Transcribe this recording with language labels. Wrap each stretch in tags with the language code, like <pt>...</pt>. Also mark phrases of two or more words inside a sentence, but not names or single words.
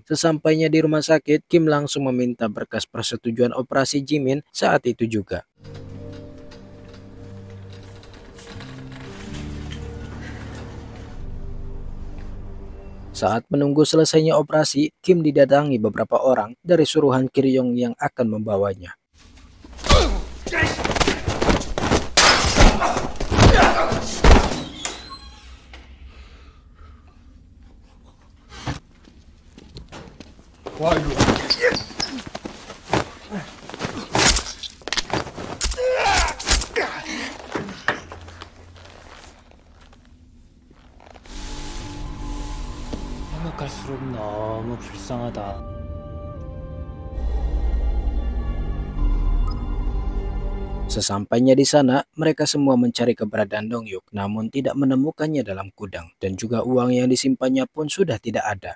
<id>Sesampainya di rumah sakit, Kim langsung meminta berkas persetujuan operasi Jimin saat itu juga. Saat menunggu selesainya operasi, Kim didatangi beberapa orang dari suruhan Kiryong yang akan membawanya.</id> <ko>와 이거. 생각할수록 너무 불쌍하다.</ko> <id>Sesampainya di sana, mereka semua mencari keberadaan Dong Hyuk, namun tidak menemukannya dalam gudang, dan juga uang yang disimpannya pun sudah tidak ada.</id>